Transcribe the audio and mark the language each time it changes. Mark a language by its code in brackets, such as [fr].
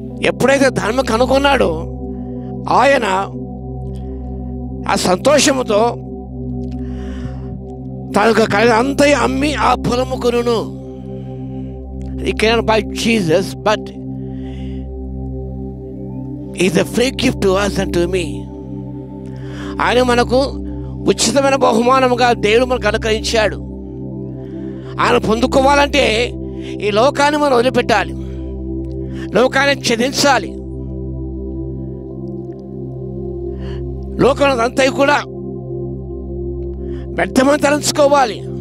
[te] ఎప్పుడైతే ధర్మం కనుగొన్నాడో ఆయన ఆ సంతోషముతో తనకు కలిగినంత అమ్మి ఆ పొలము కొనును. [en] He cannot buy Jesus, but he's a free gift to us and to me. [te] ఆయన మనకు ఉచితమైన బహుమానముగా దేవుడు మనకు అనుగ్రహించాడు. ఆయన పొందుకోవాలంటే ఈ లోకాన్ని మనం వదిలిపెట్టాలి, లోకాన్ని ఛేదించాలి. లోకం అంతా కూడా వ్యర్థమని తలంచుకోవాలి.